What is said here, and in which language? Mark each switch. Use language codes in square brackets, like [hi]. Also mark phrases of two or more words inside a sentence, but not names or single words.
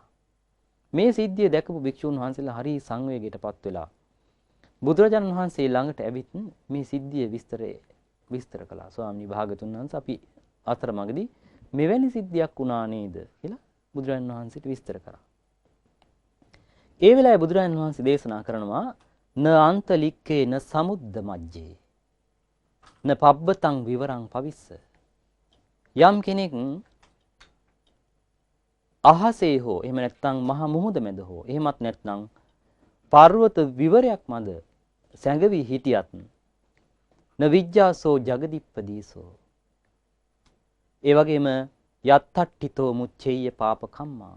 [si] මේ සිද්ධිය දැකපු භික්ෂුන් වහන්සේලා හරි සංවේගයටපත් වෙලා බුදුරජාණන් වහන්සේ ළඟට ඇවිත් මේ සිද්ධිය විස්තර කළා. ස්වාමීන් භාගතුන් වහන්සේ අපි අතරමඟදී මෙවැනි සිද්ධියක් වුණා නේද කියලා බුදුරජාණන් වහන්සේට විස්තර කරා. ඒ වෙලාවේ බුදුරජාණන් වහන්සේ දේශනා කරනවා [pi] න අන්තලික්කේ න සමුද්ද මජ්ජේ න පබ්බතං විවරං පවිස්ස. [si] යම් කෙනෙක් අහසේ හෝ එහෙම නැත්නම් මහ මුහුද මැද හෝ එහෙමත් නැත්නම් පර්වත විවරයක් මැද සැඟවි හිටියත් [pi] න විජ්ජාසෝ ජගදිප්පදීසෝ. [si] ඒ වගේම [pi] යත්තට්ඨිතෝ මුච්චේය පාප කම්මා.